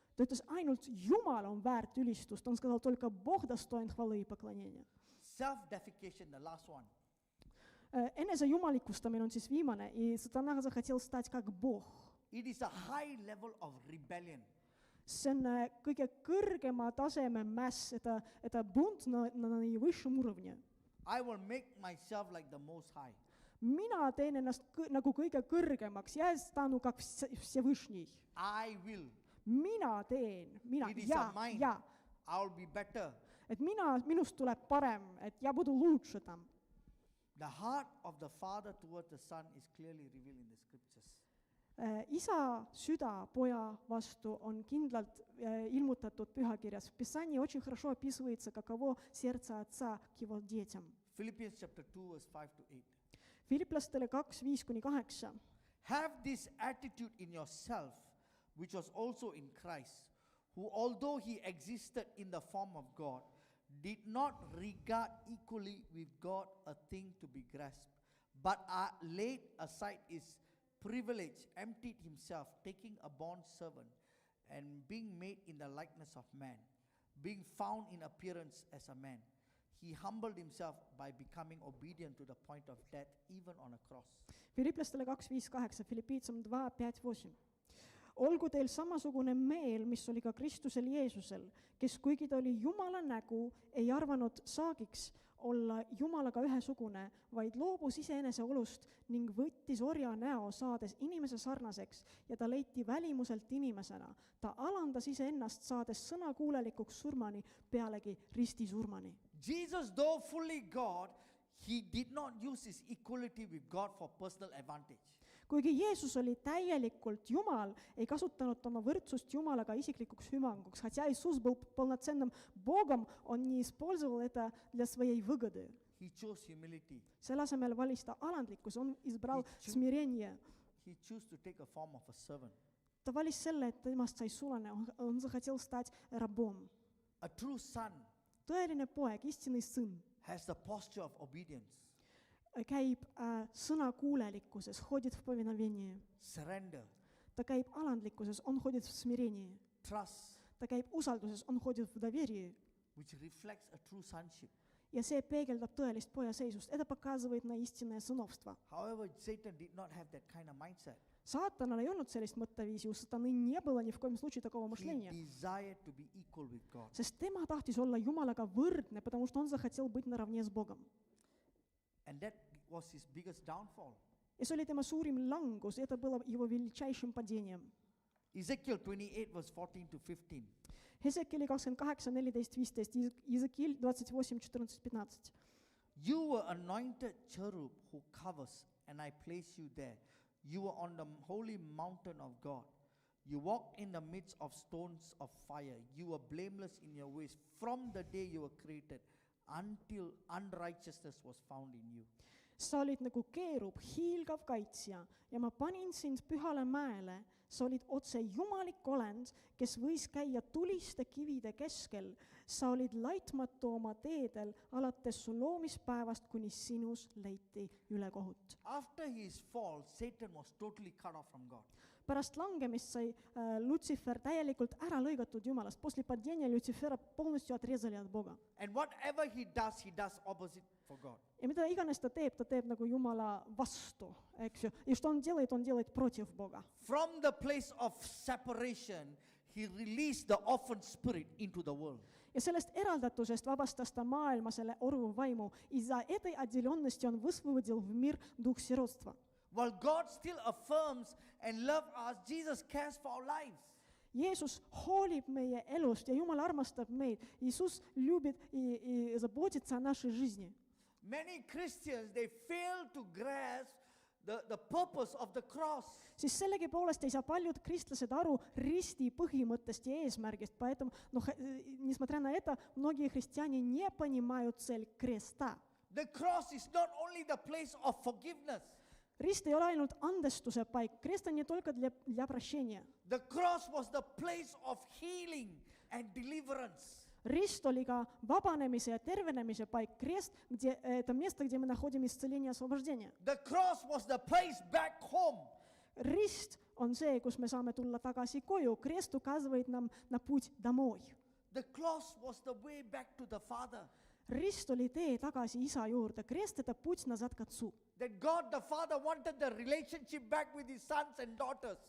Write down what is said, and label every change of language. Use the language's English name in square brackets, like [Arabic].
[Estonian] Ta ütles, ainult Jumal on väärt ülistust. [Russian] Он сказал, только Бог достоин хвалы и поклонения. [English] Self-deification, the last one. [Estonian] Enese jumalikustamine on siis viimane. [Russian] И Сатана захотел стать как Бог. [English] It is a high level of rebellion. [Estonian] See on kõige kõrgema taseme mäss, [Russian] это бунт на наивысшем уровне. [English] I will make myself like the Most High. [Estonian] Mina teen ennast nagu kõige kõrgemaks. [Russian] Я стану как Всевышний. [English] I will. [Estonian] Mina teen. [English] It is [Russian] Я. [English] mine. [Russian] Я. [English] I'll be better. [Estonian] Et minust tuleb parem. [Russian] Et я буду лучше там. [English] The heart of the Father toward the Son is clearly revealed in the scriptures. [Estonian] Isa süda poja vastu on kindlalt ilmutatud pühakirjas. [Russian] В Писании очень хорошо описывается, каково сердце отца к его детям. [English] Philippians chapter 2 verse 5-8. [Estonian] Filiplastele 2:5-8. [English] Have this attitude in yourself, which was also in Christ, who although he existed in the form of God, did not regard equally with God a thing to be grasped, but laid aside his privilege, emptied himself, taking a bond servant, and being made in the likeness of man, being found in appearance as a man. He humbled himself by becoming obedient to the point of death, even on a cross. [Estonian] Filiplastele 2:5-8, Filipiitsam 2:5-8. Olgu teil samasugune meel, mis oli ka Kristusel Jeesusel, kes kuigi ta oli Jumala nägu, ei arvanud saagiks olla Jumalaga ühesugune, vaid loobus iseenese olust ning võttis orja näo, saades inimese sarnaseks, ja ta leiti välimuselt inimesena. Ta alandas iseennast, saades sõnakuulelikuks surmani, pealegi ristisurmani. [English] Jesus, though fully God, he did not use his equality with God for personal advantage. [Estonian] Kuigi Jeesus oli täielikult Jumal, ei kasutanud oma võrdsust Jumalaga isiklikuks hüvanguks. [Russian] Хотя Иисус был полноценным Богом, он не использовал это для своей выгоды. [English] He chose humility. [Estonian] Selle asemel valis ta alandlikkus, [Russian] on избрал смирение. [English] He chose to take a form of a servant. [Estonian] Ta valis selle, et temast sai sulane, [Russian] он захотел стать рабом. [English] A true son [Estonian] Tõeline poeg, [Russian] истинный сын, [English] has the posture of obedience, [Estonian] käib sõnakuulelikkuses, [Russian] ходит в повиновении. [English] surrender, [Estonian] Ta käib alandlikkuses, [Russian] on ходит в смирении. [English] trust, [Estonian] Ta käib usalduses, [Russian] on ходит в доверии. [English] which reflects a true sonship. [Estonian] Ja see peegeldab tõelist pojaseisust. [Russian] Это показывает на истинное сыновство. [English] However, Satan did not have that kind of mindset. [Estonian] Сатанал ei olnud sellist mõtteviisi, [Russian] у сатаны не было ни в коем случае такого [English] He [Russian] мышления. [English] desired to be equal with God. [Estonian] Sest tema tahtis olla Jumalaga võrdne, [Russian] потому что он захотел быть наравне с Богом. [English] And that was his biggest downfall. [Estonian] Ja see oli tema suurim langus, [Russian] это было его величайшим падением. [English] Ezekiel 28 verse 14-15. [Estonian] Hesekieli 28:14-15, Iezekииль 28:14-15. [English] You were anointed cherub who covers, and I place you there. You were on the holy mountain of God. You walked in the midst of stones of fire. You were blameless in your ways from the day you were created until unrighteousness was found in you. [Estonian] Sa olid nagu keerub, hiilgav kaitsja ja ma panin sind pühale mäele. Sa olid otse jumalik olend, kes võis käia tuliste kivide keskel. Sa olid laitmatu oma teedel, alates su loomispäevast, kuni sinus leiti ülekohut. [English] After his fall, Satan was totally cut off from God. [Estonian] Pärast langemist sai Lutsifer täielikult ära lõigatud Jumalast. [Russian] После падения Люцифера полностью отрезали от Бога. [English] And whatever he does opposite for God. [Estonian] Ja mida iganes ta teeb nagu Jumala vastu, eks ju. [Russian] Ja что он делает против Бога. [English] From the place of separation, he released the orphan spirit into the world. [Estonian] Ja sellest eraldatusest vabastas ta maailma selle oruva vaimu. [Russian] Из-за этой отделенности он высвободил в мир дух сиротства. [English] While God still affirms and loves us, Jesus cares for our lives. [Estonian] Jeesus hoolib meie elust ja Jumal armastab meid. [Russian] Иисус любит и заботится о нашей жизни. [English] Many Christians, they fail to grasp the purpose of the cross. [Estonian] Siis sellegipoolest ei saa paljud kristlased aru risti põhimõttest ja eesmärgist. [Russian] Поэтому, несмотря на это, многие христиане не понимают цель креста. [English] The cross is not only the place of forgiveness. [Estonian] Rist ei ole ainult andestuse paik. [Russian] Kрест on не только для прощения. [English] The cross was the place of healing and deliverance. [Estonian] Rist oli ka vabanemise ja tervenemise paik. [Russian] Kрест, это место, где мы находим исцеление и освобождение. [English] The cross was the place back home. [Estonian] Rist on see, kus me saame tulla tagasi koju. [Russian] Kрест указывает нам на путь домой. [English] The cross was the way back to the Father. [Estonian] Rist oli tee tagasi isa juurde, [Russian] krest – это путь назад к отцу. [English] That God the Father wanted the relationship back with his sons and daughters.